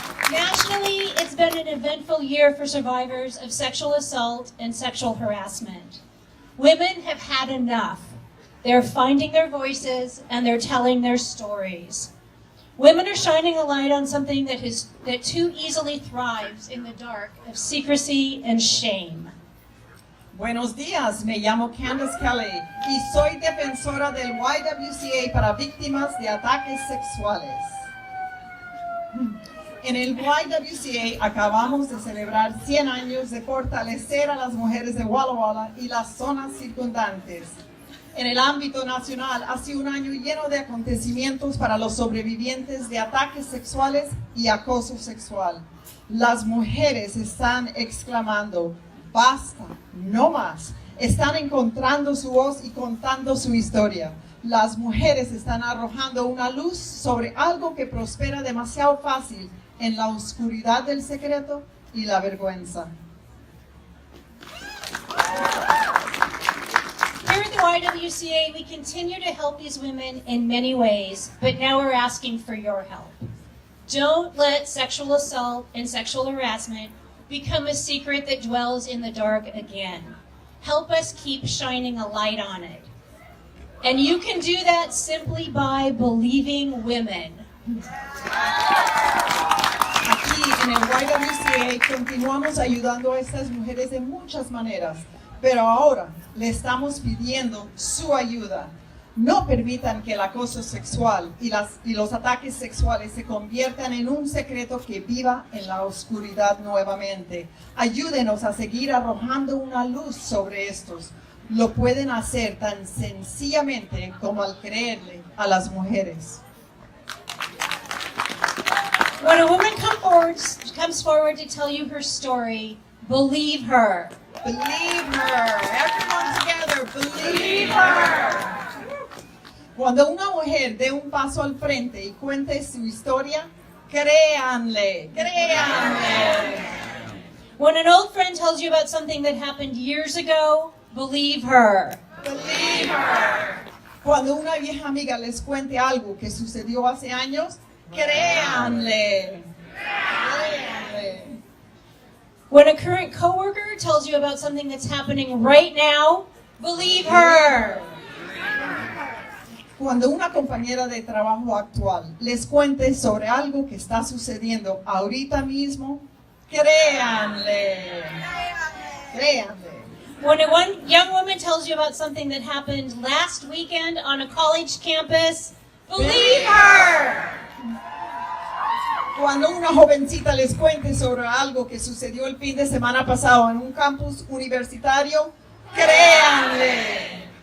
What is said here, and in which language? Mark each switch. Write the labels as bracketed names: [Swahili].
[English] Nationally, it's been an eventful year for survivors of sexual assault and sexual harassment. Women have had enough. They're finding their voices and they're telling their stories. Women are shining a light on something that too easily thrives in the dark of secrecy and shame. [Spanish] Buenos días, me llamo Kandice Kelly y soy defensora del YWCA para víctimas de ataques sexuales. En el YWCA acabamos de celebrar 100 años de fortalecer a las mujeres de Walla Walla y las zonas circundantes. En el ámbito nacional ha sido un año lleno de acontecimientos para los sobrevivientes de ataques sexuales y acoso sexual. Las mujeres están exclamando, basta, no más. Están encontrando su voz y contando su historia. Las mujeres están arrojando una luz sobre algo que prospera demasiado fácil en la oscuridad del secreto y la vergüenza. [English] Here at the YWCA, we continue to help these women in many ways, but now we're asking for your help. Don't let sexual assault and sexual harassment become a secret that dwells in the dark again. Help us keep shining a light on it. And you can do that simply by believing women. [Spanish] Aquí en el YWCA continuamos ayudando a estas mujeres de muchas maneras, pero ahora le estamos pidiendo su ayuda. No permitan que el acoso sexual y los ataques sexuales se conviertan en un secreto que viva en la oscuridad nuevamente. Ayúdenos a seguir arrojando una luz sobre estos. Lo pueden hacer tan sencillamente como al creerle a las mujeres. [English] When a woman comes forward to tell you her story, believe her. Believe her. Everyone together, believe her. [Spanish] Cuando una mujer dé un paso al frente y cuente su historia, créanle, créanle. [English] When an old friend tells you about something that happened years ago, believe her. Believe her. [Spanish] Cuando una vieja amiga les cuente algo que sucedió hace años, créanle. Créanle. [English] When a current coworker tells you about something that's happening right now, believe her. [Spanish] Cuando una compañera de trabajo actual les cuente sobre algo que está sucediendo ahorita mismo, créanle. Créanle. [English] When one young woman tells you about something that happened last weekend on a college campus, believe her. [Spanish] Cuando una jovencita les cuente sobre algo que sucedió el fin de semana pasado en un campus universitario, créanle.